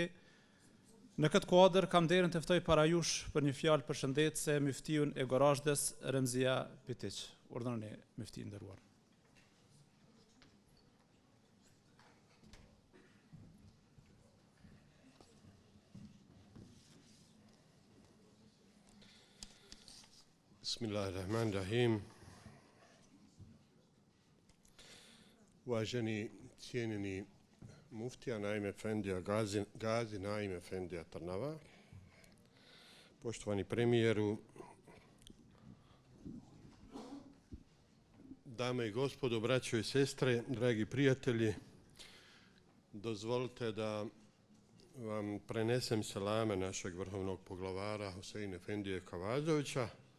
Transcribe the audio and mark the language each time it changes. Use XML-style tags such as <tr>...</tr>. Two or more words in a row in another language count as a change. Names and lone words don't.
<sq>Në këtë kuadër kam nderin të ftoj para jush për një fjalë përshëndetëse myftiun e Gorazhdës Remzia Pitić. Urdhëroni myfti i nderuar.</sq> <ar>Bismillahirrahmanirrahim.</ar> <bs>Uvaženi cijenjeni muftija Naim Efendija Gazi Naim Efendija Trnava, poštovani premijeru, dame i gospodo, braćo i sestre, dragi prijatelji, dozvolite da vam prenesem selame našeg vrhovnog poglavara Husein Efendije Kavazovića.</bs>